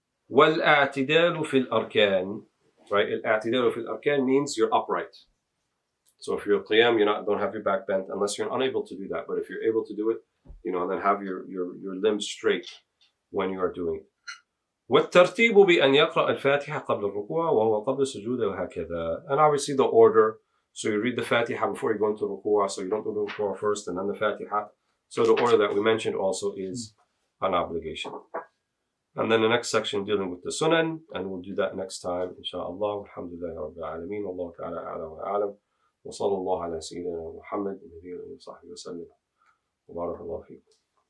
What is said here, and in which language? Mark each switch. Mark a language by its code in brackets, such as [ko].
[ar] وَالْأَعْتِدَالُ فِي الْأَرْكَانِ. [en] Right? [ar] الْأَعْتِدَالُ فِي الْأَرْكَانِ [en] means you're upright. So if you're qiyam, don't have your back bent unless you're unable to do that. But if you're able to do it, then have your limbs straight when you are doing it. [ar] والترتيب بأن يقرأ الفاتحة قبل الركوع وهو قبل السجود وهكذا. [en] And obviously the order, so you read the Fatiha before you go into ruku'ah, so you don't do the ruku'ah first and then the Fatiha. So the order that we mentioned also is an obligation. And then the next section dealing with the sunan, and we'll do that next time, inshallah. [ar] Alhamdulillah Rabbil Alameen. Wallahu ta'ala a'lam wa a'lam. وصلى الله على سيدنا محمد النبي وصحبه وسلم وبارك الله فيكم.